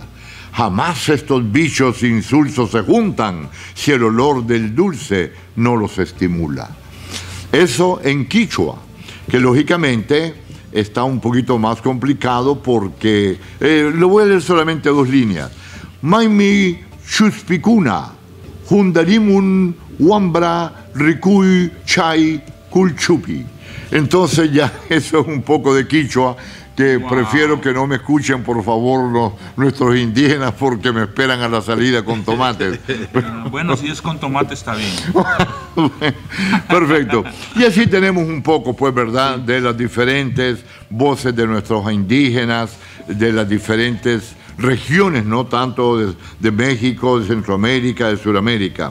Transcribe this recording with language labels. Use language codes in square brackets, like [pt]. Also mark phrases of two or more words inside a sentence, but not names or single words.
[es] Jamás estos bichos insulsos se juntan si el olor del dulce no los estimula. Eso en quichua, que lógicamente está un poquito más complicado porque lo voy a leer solamente 2 líneas. [qu] Maimi chuspicuna, jundarimun wambra rikuy chay kulchupi. [es] Entonces ya eso es un poco de quichua que prefiero que no me escuchen, por favor, nuestros indígenas, porque me esperan a la salida con tomates. Bueno, si es con tomate está bien. Perfecto. Y así tenemos un poco, pues, ¿verdad?, de las diferentes voces de nuestros indígenas, de las diferentes regiones, no tanto de México, de Centroamérica, de Sudamérica.